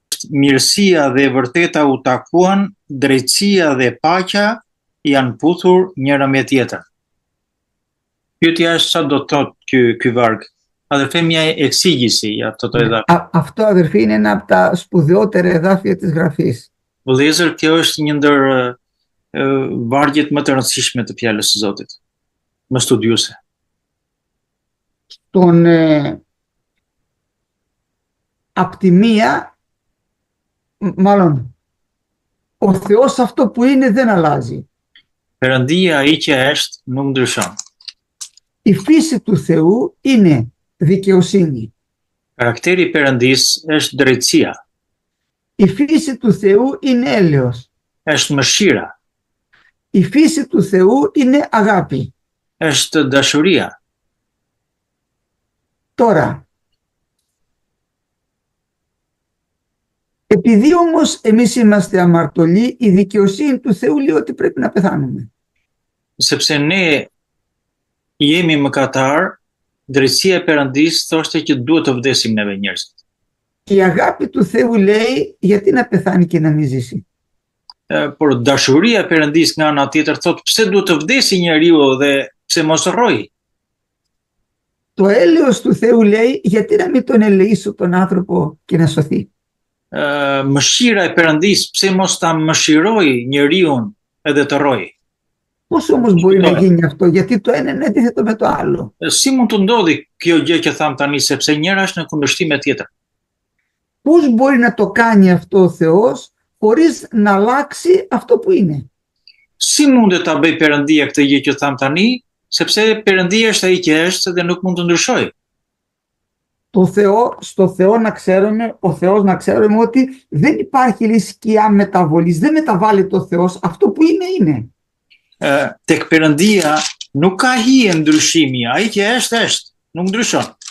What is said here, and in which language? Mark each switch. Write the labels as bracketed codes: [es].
[sq] Mirësia dhe e vërteta u takuan, drejtësia dhe paqja janë puthur njëra me tjetrën. Pyetja është sa do të thotë ky varg. [el] Αδερφέ, μια εξήγηση για αυτό το εδάφιο. Αυτό, αδερφοί, είναι ένα από τα σπουδαιότερα εδάφια της Γραφής. [sq] Vëllezër, kjo është një ndër vargjet më të rëndësishme të fjalës së Zotit, më studiuese. [el] Απ' τη μία, μάλλον, ο Θεός αυτό που είναι δεν αλλάζει. [sq] Perëndia ai që është nuk ndryshon. [el] Η φύση του Θεού είναι δικαιοσύνη. [sq] Karakteri i Perëndisë është drejtësia. [el] Η φύση του Θεού είναι έλεος. [sq] Është mëshira. [el] Η φύση του Θεού είναι αγάπη. [sq] Është dashuria. [el] Τώρα, επειδή όμως εμείς είμαστε αμαρτωλοί, η δικαιοσύνη του Θεού λέει ότι πρέπει να πεθάνουμε. [sq] Sepse ne jemi mëkatar, drejtësia e Perëndisë thoshte që duhet të vdesim neve njerëzit. [el] Η αγάπη του Θεού λέει γιατί να πεθάνει και να μην ζήσει. [sq] Por dashuria e Perëndisë nga ana tjetër thotë pse duhet të vdesi njeriu dhe pse mos rrojë. [el] Το έλεος του Θεού λέει γιατί να μην τον ελεήσω τον άνθρωπο και να σωθεί. [sq] Mëshira e Perëndisë pse mos ta mëshiroj njeriun edhe të rrojë. [el] Πώς όμως μπορεί να γίνει αυτό, γιατί το ένα είναι αντίθετο με το άλλο. [sq] Si mund të ndodhi kjo gjë që tham tani, sepse njëra është në kundërshtim me tjetrën? [el] Πώς μπορεί να το κάνει αυτό ο Θεός χωρίς να αλλάξει αυτό που είναι? [sq] Si mundet ta bëj Perëndia këtë gjë që tham tani, sepse Perëndia është ai që është dhe nuk mund të ndryshojë. [el] Στο Θεό να ξέρουμε, ο Θεός να ξέρουμε ότι δεν υπάρχει σκιά μεταβολής, δεν μεταβάλλεται ο Θεός, αυτό που είναι είναι. [sq] Tek Perëndia nuk ka hije ndryshimi, ai që është, nuk ndryshon.